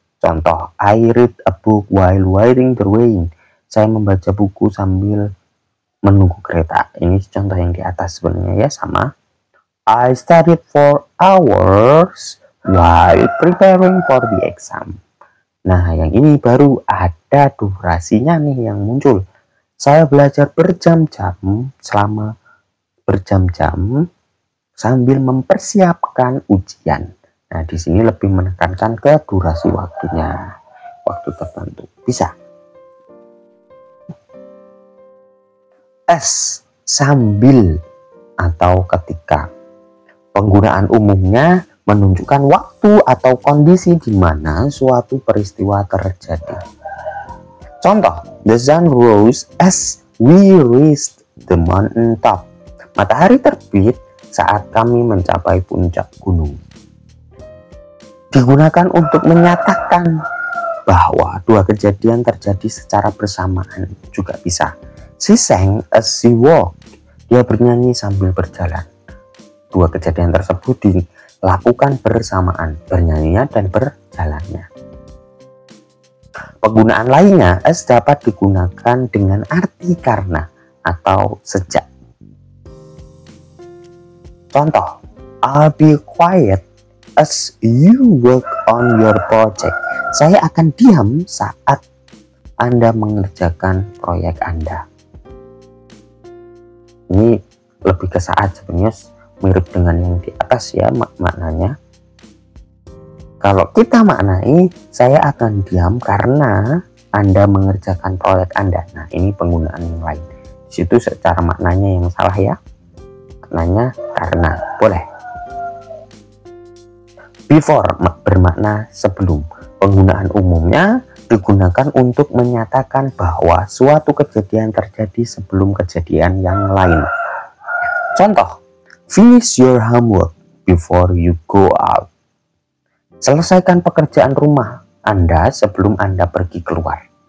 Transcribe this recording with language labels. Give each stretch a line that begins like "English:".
Indonesian: Contoh,
English: I read a book while waiting the rain.
Indonesian: Saya membaca buku sambil menunggu kereta. Ini contoh yang di atas sebenarnya ya sama.
English: I studied for hours while preparing for the exam.
Indonesian: Nah, yang ini baru ada durasinya nih yang muncul. Saya belajar berjam-jam selama berjam-jam sambil mempersiapkan ujian. Nah, di sini lebih menekankan ke durasi waktunya, waktu tertentu. Bisa. S, sambil atau ketika. Penggunaan umumnya menunjukkan waktu atau kondisi di mana suatu peristiwa terjadi. Contoh,
English: the sun rose as we reached the mountain top.
Indonesian: Matahari terbit saat kami mencapai puncak gunung. Digunakan untuk menyatakan bahwa dua kejadian terjadi secara bersamaan juga bisa.
English: She sang as she walked.
Indonesian: Dia bernyanyi sambil berjalan. dua kejadian tersebut dilakukan bersamaan, bernyanyinya dan berjalannya. Penggunaan lainnya, as dapat digunakan dengan arti karena atau sejak. Contoh,
English: I'll be quiet as you work on your project.
Indonesian: Saya akan diam saat Anda mengerjakan proyek Anda. Ini lebih ke saat, sebenarnya mirip dengan yang di atas ya maknanya. Kalau kita maknai, saya akan diam karena Anda mengerjakan proyek Anda. Nah, ini penggunaan yang lain. Di situ secara maknanya yang salah ya. Maknanya karena, boleh. Before bermakna sebelum. Penggunaan umumnya digunakan untuk menyatakan bahwa suatu kejadian terjadi sebelum kejadian yang lain. Contoh,
English: finish your homework before you go out.
Indonesian: Selesaikan pekerjaan rumah Anda sebelum Anda pergi keluar.